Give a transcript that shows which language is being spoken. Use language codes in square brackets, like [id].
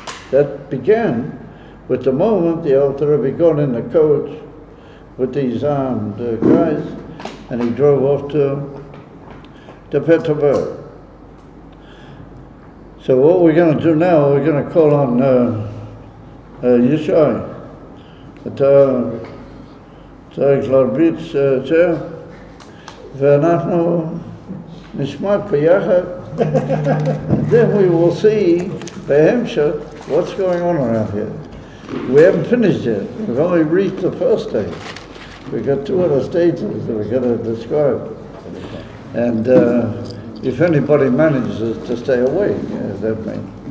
[en] That began with the moment the Alter Rebbe got in the coach with these armed guys, and he drove off to Petersburg. So what we're going to do now, we're going to call on Yishai. [he] צריך להרביץ זה, ואנחנו נשמע ביחד. [en] Then we will see בהמשך what's going on around here. We haven't finished yet. We've only reached the first stage. We've got two other stages that we're going to describe. And if anybody manages to stay awake, that may.